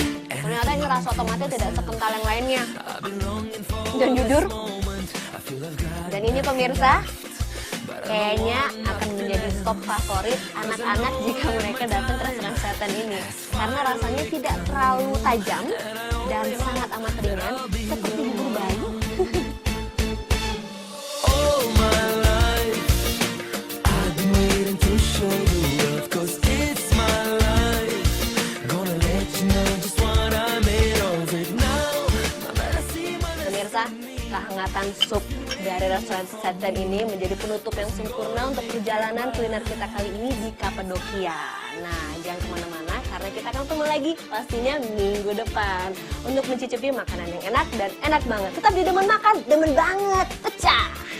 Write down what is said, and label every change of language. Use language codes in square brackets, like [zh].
[id] Ternyata ini rasa tomatnya tidak sekental yang lainnya. Dan jujur, dan ini pemirsa, kayaknya akan menjadi top favorit anak-anak jika mereka datang ke restoran Satin ini. Karena rasanya tidak terlalu tajam dan sangat amat ringan, seperti bubur bayi. [en] All my life I've been waiting to show the world, 'cause it's my life. Gonna let you know just what I made of it now. [id] Pemirsa, kehangatan sup dari restoran Settem ini menjadi penutup yang sempurna untuk perjalanan kuliner kita kali ini di Kapadokia. Nah, jangan kemana-mana karena kita akan ketemu lagi pastinya minggu depan untuk mencicipi makanan yang enak dan enak banget. Tetap di Demen Makan, demen banget, pecah!